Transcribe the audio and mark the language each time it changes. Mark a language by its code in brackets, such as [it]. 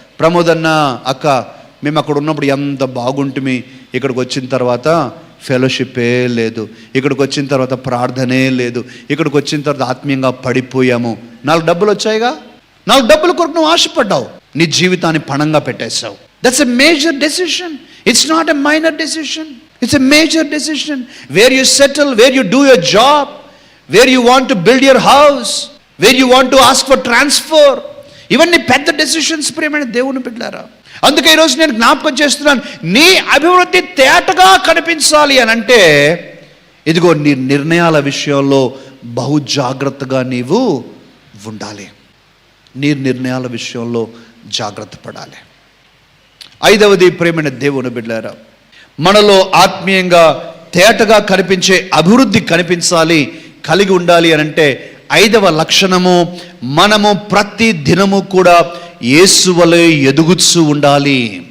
[te] ప్రమోద్ అన్న, అక్క, మేము అక్కడ ఉన్నప్పుడు ఎంత బాగుంటుంది, ఇక్కడికి వచ్చిన తర్వాత ఫెలోషిప్పే లేదు, ఇక్కడికి వచ్చిన తర్వాత ప్రార్థనే లేదు, ఇక్కడికి వచ్చిన తర్వాత ఆత్మీయంగా పడిపోయాము. 4 డబ్బులు వచ్చాయిగా, 4 డబ్బుల కొరకు నువ్వు ఆశపడ్డావు, నీ జీవితాన్ని పణంగా పెట్టేశావు. [en] That's a major decision. It's not a minor decision. It's a major decision. Where you settle, where you do your job, where you want to build your house, where you want to ask for transfer. [te] ఇవన్నీ పెద్ద decisions ప్రియమైన దేవుని బిడ్డలారా. అందుకే ఈరోజు నేను జ్ఞాపకం చేస్తున్నాను, నీ అభివృద్ధి తేటగా కనిపించాలి అని అంటే, ఇదిగో నీ నిర్ణయాల విషయంలో బహు జాగ్రత్తగా నీవు ఉండాలి. నీ నిర్ణయాల విషయంలో జాగ్రత్త పడాలి. 5వది ప్రియమైన దేవుని బిడ్డలారా, మనలో ఆత్మీయంగా తేటగా కనిపించే అభివృద్ధి కనిపించాలి, కలిగి ఉండాలి అని అంటే 5వ లక్షణము, మనము ప్రతి దినము కూడా యేసు వలె ఎదుగుతూ ఉండాలి.